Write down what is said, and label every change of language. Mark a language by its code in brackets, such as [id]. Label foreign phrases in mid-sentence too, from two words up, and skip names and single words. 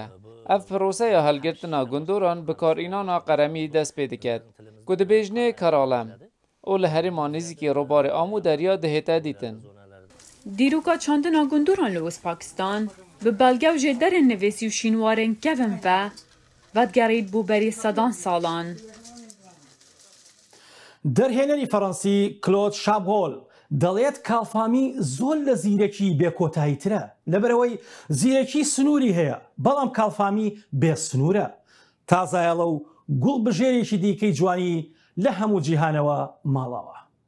[ku] Ev proseya helgirtina gundoran bi karînana qeremî dest pê diket ku dibêjne karalem û li herêma nêzîkî robarê Amû Derya dihête dîtin. Dîroka çandina gundoran li Uzbekistan bi belgew jê derên nivêsî û şînwarên kevin ve vedgerît bû berî sedan salan. [ckb] دەرهێنەری فەڕەنسی کلۆد شابۆل دەڵێت کاڵفامی زۆر لە زیرەکی بێکۆتاییترە لەبەرەوەی زیرەکی سنووری هەیە، بەڵام کاڵفامی بێ سنوورە. تازایەڵە و گوڵ بژێرێکی دیکەی جوانی لە هەموو جیهانەوە ماڵەوە.